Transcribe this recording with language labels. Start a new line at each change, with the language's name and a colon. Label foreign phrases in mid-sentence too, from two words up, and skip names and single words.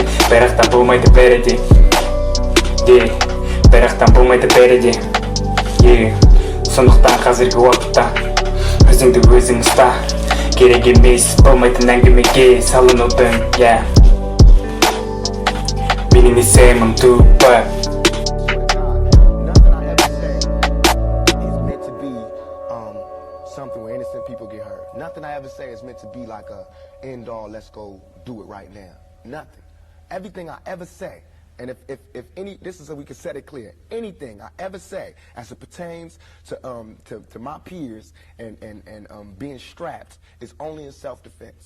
Kazakh: Бірақтан болмайды бәрі де. Сондықтан қазіргі уақытта өзіңді өзің ұста. Керек емес болмайтын әңгімеге салынудың. Менің есемім Tupac.
English: Something where innocent people get hurt. Nothing I ever say is meant to be like a end all, let's go do it right now. Nothing. Everything I ever say, and if any, this is so we can set it clear, anything I ever say as it pertains to my peers and being strapped is only in self-defense.